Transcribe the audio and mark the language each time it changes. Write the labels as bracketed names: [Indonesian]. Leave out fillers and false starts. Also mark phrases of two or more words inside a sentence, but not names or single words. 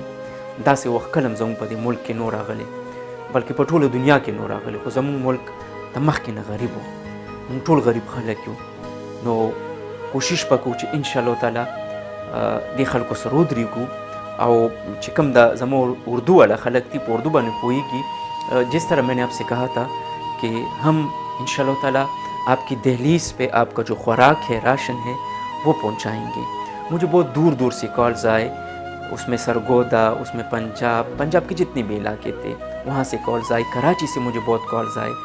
[Pashto] داسې وخت کله هم زموږ په دې ملک کې نو راغلی، بلکې په ټوله دنیا کې نو راغلی، خو زموږ ملک د مخکې نه غریب و، موږ ټول غریب خلک یو. نو کوشش به کوو چې انشاءالله تعالی دې خلکو سره ودرېږو، او چې کوم د زموږ اردو والا خلک دي په اردو باندې پوهېږي. [Urdu] جس طرح میں نے آپ سے کہا تھا کہ ہم انشاءاللہ تعالی آپ کی دہلیز پہ آپ کا جو خوراک ہے، راشن ہے، وہ پہنچائیں گے. مجھے بہت دور دور سے کالز آئے، اس میں سرگودا، اس میں پنجاب کے جتنے بھی علاقے تھے وہاں سے کالز آئی، کراچی سے مجھے بہت کالز آئے.